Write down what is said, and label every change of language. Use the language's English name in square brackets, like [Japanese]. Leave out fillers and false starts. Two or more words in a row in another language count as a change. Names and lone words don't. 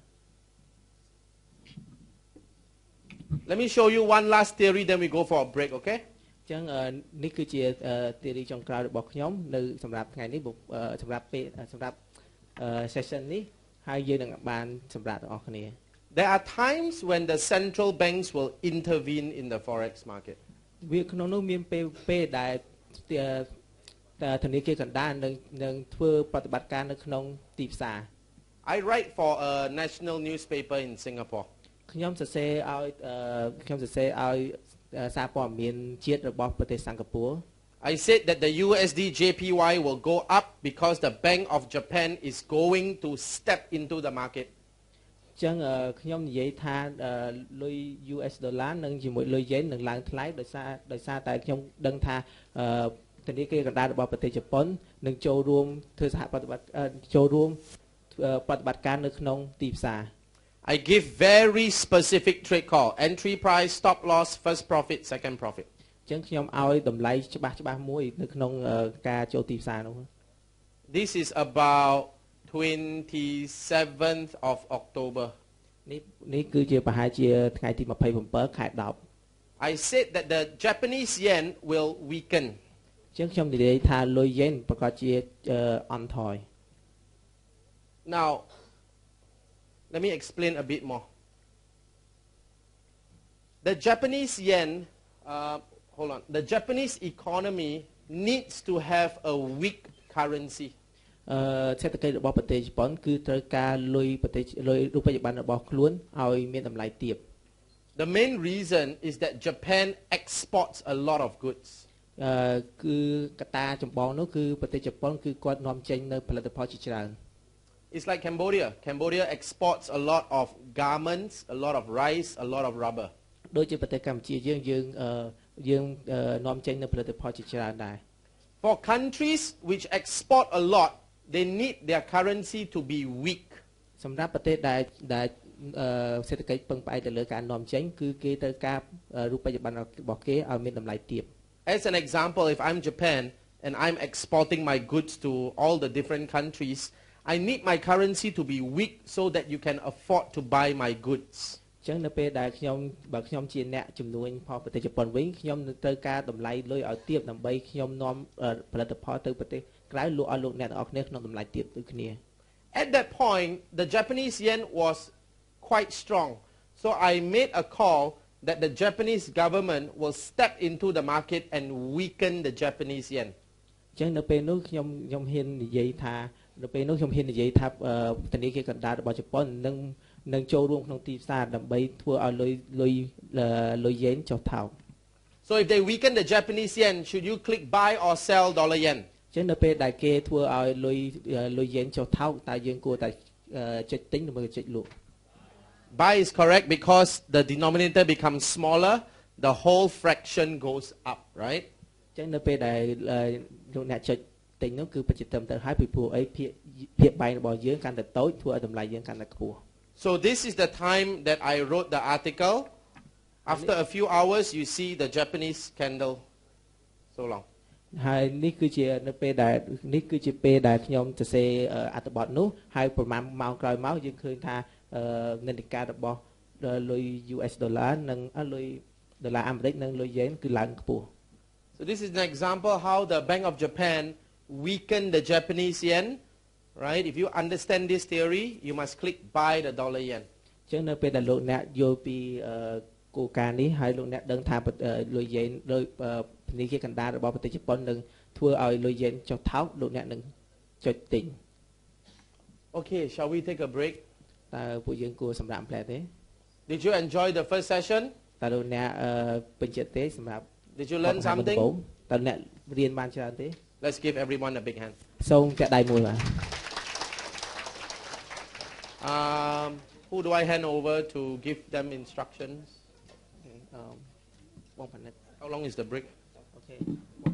[English] Let me show you one last theory, then we go for a break, okay? [Khmer] ចឹងនេះគឺជា theory ចុងក្រោយរបស់ខ្ញុំនៅសម្រាប់ថ្ងៃនេះសម្រាប់ session នេះហើយយើងនឹងបានសម្រាប់ទាំងអស់គ្នា [English] There are times when the central banks will intervene in the forex market. [Khmer] វាក្នុងនោះមានពេលដែលធនាគារកណ្ដាលនឹងធ្វើប្រតិបត្តិការនៅក្នុងទីផ្សារ [English] I write for a national newspaper in Singapore. [Khmer] ខ្ញុំសរសេរឲ្យសារព័ត៌មានជាតិរបស់ប្រទេសសិង្ហបុរី [English] I said that the USD JPY will go up because the Bank of Japan is going to step into the market. [Khmer] ចឹងខ្ញុំនិយាយថាលុយ US ដុល្លារនឹងជាមួយលុយយេននឹងឡើងថ្លៃដោយសារតែខ្ញុំដឹងថាធនាគារកណ្ដាលរបស់ប្រទេសជប៉ុននឹងចូលរួមធ្វើសហប្រតិបត្តិចូលរួមប្រតិបត្តិការនៅក្នុងទីផ្សារ [English] I give very specific trade call. Entry price, stop loss, first profit, second profit. [Khmer] ចឹងខ្ញុំឲ្យតម្លៃច្បាស់មួយនៅក្នុងការចូលទីផ្សារនោះ [English] This is about 27th of October. [Khmer] នេះគឺជាប្រហែលជាថ្ងៃទី27ខែ10 [English] I said that the Japanese yen will weaken. [Khmer] ចឹងខ្ញុំនិយាយថាលុយយេនប្រកាសជាអន់ថយ [English] Now, let me explain a bit more. The Japanese yen, hold on. The Japanese economy needs to have a weak currency. [Khmer] សេដ្ឋកិច្ចរបស់ប្រទេសជប៉ុនគឺត្រូវការលុយប្រទេសលុយរូបិយប័ណ្ណរបស់ខ្លួនឲ្យមានតម្លៃទាប [English] The main reason is that Japan exports a lot of goods. [Khmer] គឺកត្តាចម្បងនោះគឺប្រទេសជប៉ុនគឺគាត់នាំចេញនៅផលិតផលជាច្រើន [English] It's like Cambodia. Cambodia exports a lot of garments, a lot of rice, a lot of rubber. [Khmer] ដូចជាប្រទេសកម្ពុជាយើងនាំចេញនៅផលិតផលជាច្រើនដែរ [English] For countries which export a lot, they need their currency to be weak. [Khmer] សម្រាប់ប្រទេសដែលសេដ្ឋកិច្ចពឹងផ្អែកទៅលើការនាំចេញគឺគេត្រូវការរូបិយប័ណ្ណរបស់គេឲ្យមានតម្លៃទាប [English] As an example, if I'm Japan and I'm exporting my goods to all the different countries, I need my currency to be weak so that you can afford to buy my goods. [Khmer] ចឹងនៅពេលដែលបើខ្ញុំជាអ្នកជំនួញផលប្រទេសជប៉ុនវិញខ្ញុំនឹងត្រូវការតម្លៃលុយឲ្យទាបដើម្បីខ្ញុំនាំផលិតផលទៅប្រទេសក្រៅលក់ឲ្យលោកអ្នកទាំងអស់គ្នាក្នុងតម្លៃទាបដូចគ្នា [English] At that point, the Japanese yen was quite strong. So I made a call that the Japanese government will step into the market and weaken the Japanese yen. [Khmer] ចឹងនៅពេលនោះខ្ញុំហ៊ាននិយាយថាធនាគារកណ្ដាលរបស់ជប៉ុននឹងចូលរួមក្នុងទីផ្សារដើម្បីធ្វើឲ្យលុយយេនចុះថោក [English] So if they weaken the Japanese yen, should you click buy or sell dollar yen? [Khmer] ចឹងនៅពេលដែលគេធ្វើឲ្យលុយយេនចុះថោកតើយើងគួរតែចុចទិញឬមួយចុចលក់ [English] Buy is correct because the denominator becomes smaller, the whole fraction goes up, right? [Khmer] ចឹងនៅពេលដែលលោកអ្នកចុចទិញនោះគឺប្រជាត្រឹមត្រូវហើយពីព្រោះអីភាគបែងរបស់យើងកាន់តែតូចធ្វើឲ្យតម្លៃយើងកាន់តែខ្ពស់ [English] So this is the time that I wrote the article. After a few hours, you see the Japanese candle so long. [Khmer] ហើយនេះគឺជានៅពេលដែលនេះគឺជាពេលដែលខ្ញុំសរសេរអត្ថបទនោះហើយប្រហែលម៉ោងក្រោយមកយើងឃើញថានិន្នាការរបស់លុយ US ដុល្លារនិងលុយដុល្លារអាមេរិកនិងលុយយេនគឺឡើងខ្ពស់ [English] So this is an example how the Bank of Japan weakened the Japanese yen, right? If you understand this theory, you must click buy the dollar yen. [Khmer] ចឹងនៅពេលដែលលោកអ្នកយល់ពីគោលការណ៍នេះហើយលោកអ្នកដឹងថាលុយយេនដោយធនាគារកណ្ដាលរបស់ប្រទេសជប៉ុននឹងធ្វើឲ្យលុយយេនចុះថោកលោកអ្នកនឹងចុចទិញ [English] Okay, shall we take a break? [Khmer] តើពួកយើងគួរសម្រាប់ផ្លែទេ [English] Did you enjoy the first session? [Khmer] តើលោកអ្នកពេញចិត្តទេសម្រាប់ [English] Did you learn something? [Khmer] តើអ្នករៀនបានច្រើនទេ [English] Let's give everyone a big hand. [Khmer] សូមចាក់ដៃមួយបាទ [English] Who do I hand over to give them instructions? [Khmer] បងផានិត [English] How long is the break? Okay